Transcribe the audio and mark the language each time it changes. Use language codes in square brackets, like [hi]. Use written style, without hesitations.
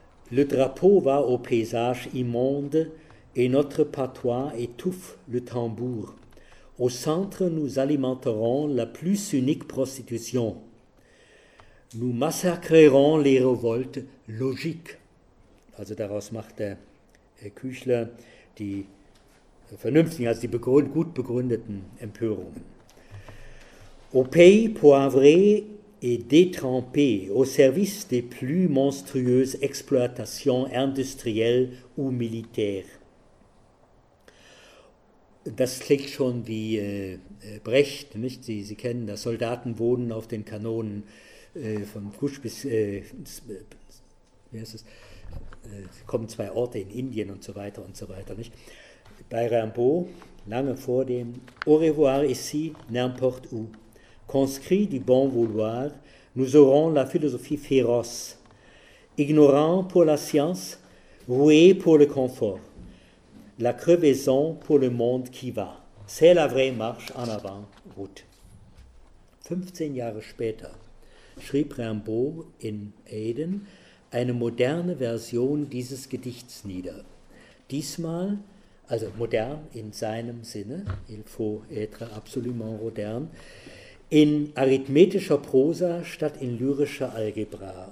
[fr] Le drapeau va au paysage immonde, et notre patois étouffe le tambour. Au centre, nous alimenterons la plus unique prostitution. Nous massacrerons les révoltes logiques. [de] Also daraus macht der Herr Küchler die vernünftigen, also die gut begründeten Empörungen. [fr] Au pays poivré et détrempé, au service des plus monstrueuses exploitations industrielles ou militaires. [de] Das klingt schon wie Brecht, nicht? Sie kennen das. Soldaten wohnen auf den Kanonen von Kusch bis, wie heißt es? Kommen zwei Orte in Indien und so weiter, nicht? bei Rimbaud, lange vor dem [fr] Au revoir ici, n'importe où. Conscrit du bon vouloir, nous aurons la philosophie féroce. Ignorant pour la science, roué pour le confort. La crevaison pour le monde qui va. C'est la vraie marche en avant, route. [de] 15 Jahre später schrieb Rimbaud in Aden eine moderne Version dieses Gedichts nieder. Diesmal, also modern in seinem Sinne, [fr] il faut être absolument modern, [de] in arithmetischer Prosa statt in lyrischer Algebra.